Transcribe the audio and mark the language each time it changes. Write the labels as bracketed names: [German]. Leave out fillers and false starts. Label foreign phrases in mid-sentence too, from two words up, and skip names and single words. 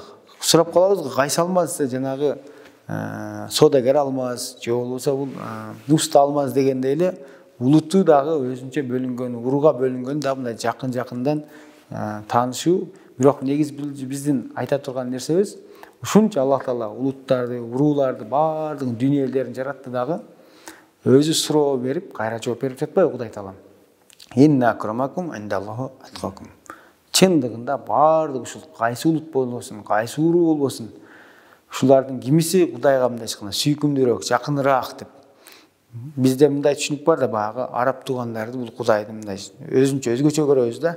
[Kyrgyz] Сурап калабыз го, кайсы алмаз, жанагы содагер алмаз, же болбосо бул уста алмаз дегендей эле улутту дагы өзүнчө бөлүнгөн, уруга бөлүнгөн да мындай жакын-жакындан таанышуу. Бирок негизи биздин айта турган нерсебиз ушунча Аллах Таала улуттарды, урууларды, баардык дүйнө элдерин жаратты дагы өзү суроо берип, кайра жооп берип жатпайбы Кудай Таала? [Arabic] إن أكرمكم عند الله أتقاكم. [Kyrgyz] Чындыгында баардык ушул кайсы улут болбосун, кайсы уруу болбосун, ушулардын кимиси Кудайга мындай айтканда сүйкүмдүүрөөк, жакыныраак деп. Бизде мындай түшүнүк бар да, багы араб туугандарды бул Кудайды мындай өзгөчө көрөбүз да.